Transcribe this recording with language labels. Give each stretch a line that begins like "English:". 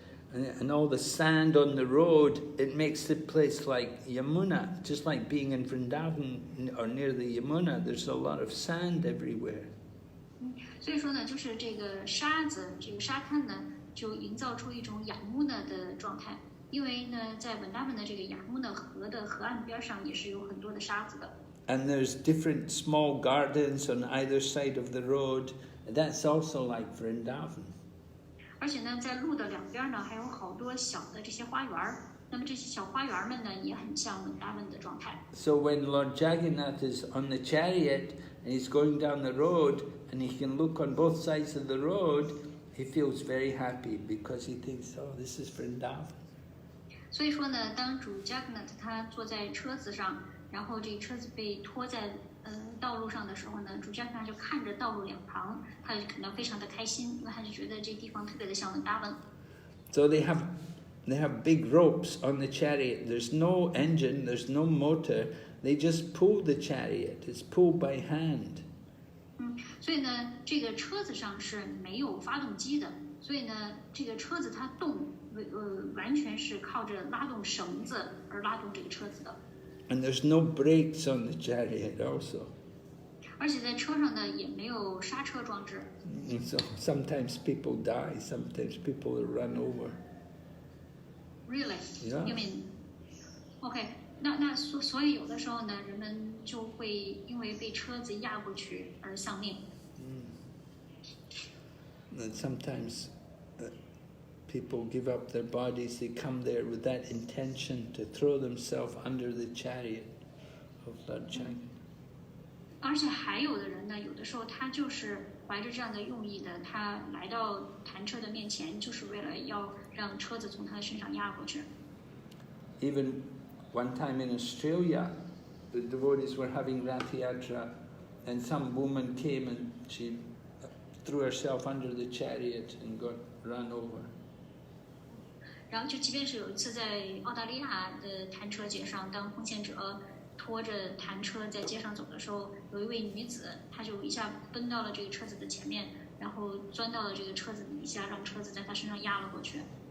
English: And all the sand on the road, it makes the place like Yamuna, just like being in Vrindavan or near the Yamuna. There's a lot of sand everywhere.
Chinese: 所以说呢，就是这个沙子，这个沙滩呢，就营造出一种雅穆纳的状态。因为呢，在文达文的这个雅穆纳河的河岸边上，也是有很多的沙子的。
English: And there's different small gardens on either side of the road. That's also like Vrindavan.
Chinese: 而且呢，在路的两边呢，还有好多小的这些花园。那么这些小花园们呢，也很像文达文的状态。
English: So when Lord Jagannath is on the chariot and he's going down the road and he can look on both sides of the road, he feels very happy because he thinks, oh, this is Vrindavan.
Chinese: 所以说呢，当主 Jagannath 他坐在车子上，然后这个车子被拖在道路上的时候呢，主 Jagannath 就看着道路两旁，他就感到非常的开心，因为他就觉得这地方特别的像文达文。
English: So they have big ropes on the chariot. There's no engine, there's no motor. They just pull the chariot. It's pulled by hand.
Chinese: 所以呢，这个车子上是没有发动机的，所以呢，这个车子它动，完全是靠着拉动绳子而拉动这个车子的。
English: And there's no brakes on the chariot also.
Chinese: 而且在车上呢，也没有刹车装置。
English: So sometimes people die, sometimes people are run over. Really? Yeah. You mean? OK.
Chinese: 那所以有的时候呢，人们就会因为被车子压过去而丧命。
English: And sometimes people give up their bodies. They come there with that intention to throw themselves under the chariot of Lord Jagannath.
Chinese: 而且还有的人呢，有的时候他就是怀着这样的用意的，他来到弹车的面前，就是为了要让车子从他的身上压过去。
English: Even one time in Australia, the devotees were having Rath Yatra, and some woman came and she threw herself under the chariot and got run over.
Chinese: 然后就即便是有一次在澳大利亚的弹车节上，当奉献者拖着弹车在街上走的时候，有一位女子，她就一下奔到了这个车子的前面，然后钻到了这个车子底下，让车子在她身上压了过去。